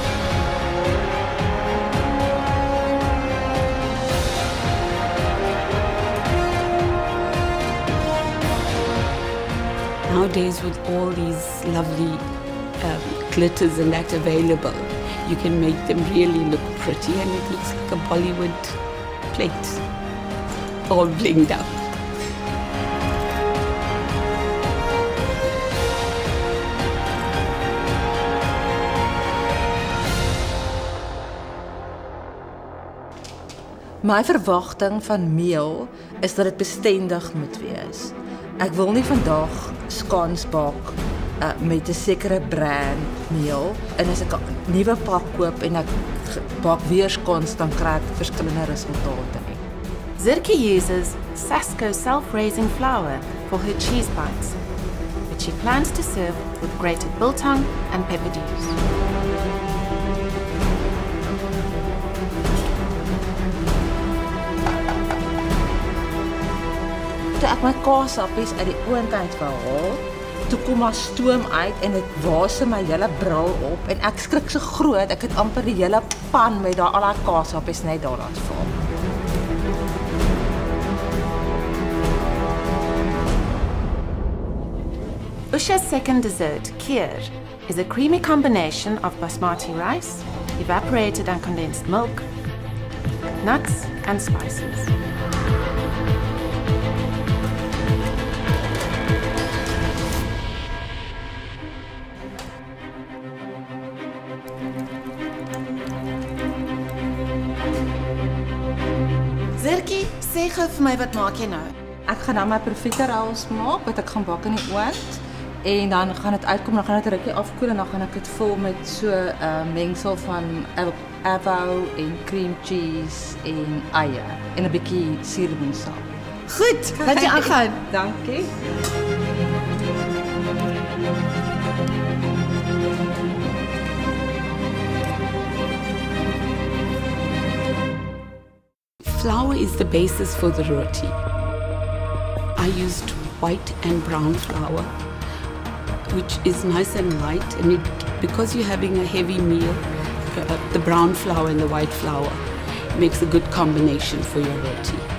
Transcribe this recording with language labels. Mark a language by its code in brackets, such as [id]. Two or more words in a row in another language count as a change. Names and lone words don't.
[en] Nowadays, with all these lovely glitters and that available, you can make them really look pretty, and it looks like a Bollywood plate, all blinged up. [af] My verwagting van meel is dat dit bestendig moet wees. Ek wil nie vandag scones bak met 'n sekere brand meel en as ek 'n nuwe pak koop en ek bak weer scones dan kry ek verskillende resultate nie. [en] Zirki uses Sasco self-raising flour for her cheese bites, which she plans to serve with grated biltong and pepperdews. [af] Toe ek my kaasappies uit die oond uit wou haal, toe kom maar stoom uit en dit waase my hele bril op en ek skrik so groot, ek het amper die hele pan met al daai kaasappies net daar laat val. [en] Usha's second dessert, kheer, is a creamy combination of basmati rice, evaporated and condensed milk, nuts, and spices. [af] Zirki, sê gou vir my, wat maak jy nou? Ek gaan nou my profiterolls maak wat ek gaan bak in die oond en dan gaan dit uitkom, dan gaan dit 'n rukkie afkoel en dan gaan ek dit vul met so 'n mengsel van avou en [en] cream cheese [af] en eie en 'n bietjie suurlemoensap. Goed, laat jy aangaan. Dankie. [en] Flour is the basis for the roti. I used white and brown flour, which is nice and light, and because you're having a heavy meal, the brown flour and the white flour makes a good combination for your roti.